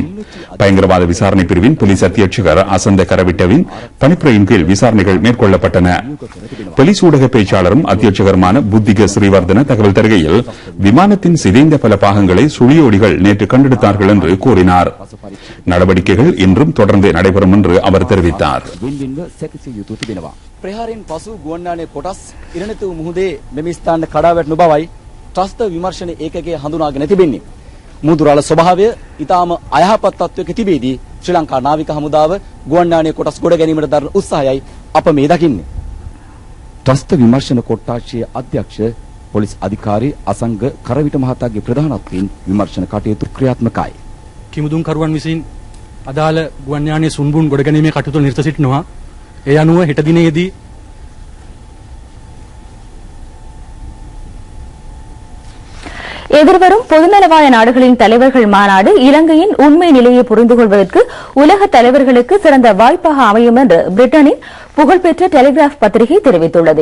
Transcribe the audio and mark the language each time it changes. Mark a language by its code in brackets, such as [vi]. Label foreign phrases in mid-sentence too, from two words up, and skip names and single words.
[ta] பயங்கரவாத விசாரணை பிரிவின் போலீஸ் அத்தியட்சகர் அசந்த கரவிட்டவின் பணிப்புரையின் கீழ் விசாரணைகள் மேற்கொள்ளப்பட்டன. போலீஸ் ஊடக பேச்சாளரும் அத்தியட்சகருமான புத்திக ஸ்ரீவர்தன தகவல் தருகையில் விமானத்தின் சிதைந்த பல பாகங்களை சுழியோடிகள் நேற்று கண்டெடுத்தார்கள் என்று கூறினார். நடவடிக்கைகள் இன்றும் தொடர்ந்து நடைபெறும் என்று அவர் தெரிவித்தார். [si] ප්‍රහාරයෙන් පසු ගුවන්යානයේ කොටස් ඉරණතු මුහුදේ මෙම ස්ථාන කඩා වැටෙනු බවයි ත්‍රස්ත විමර්ශන ඒකකයේ හඳුනාගෙන තිබෙන්නේ. මුහුදුරාල ස්වභාවය ඊටාම අයහපත් තත්වයක තිබෙදී ශ්‍රී ලංකා නාවික හමුදාව ගුවන්යානයේ කොටස් ගොඩ ගැනීමට දරන උත්සාහයයි අප මේ දකින්නේ. ත්‍රස්ත විමර්ශන කොට්ටාශයේ අධ්‍යක්ෂ පොලිස් අධිකාරී අසංග කරවිට මහතාගේ ප්‍රධානත්වයෙන් විමර්ශන කටයුතු ක්‍රියාත්මකයි. කිමුදුන් කරුවන් විසින් අදාළ ගුවන්යානයේ සුන්බුන් ගොඩ ගැනීමේ කටයුතු නිරත සිටිනවා. ඒ අනුව හෙට දිනේදී [ta] எதிர்வரும் பொதுநலவாய நாடுகளின் தலைவர்கள் மாநாடு இலங்கையின் உண்மை நிலையை புரிந்து கொள்வதற்கு உலக தலைவர்களுக்கு சிறந்த வாய்ப்பாக அமையும் என்று பிரிட்டனின் புகழ்பெற்ற டெலிகிராப் பத்திரிகை தெரிவித்துள்ளது.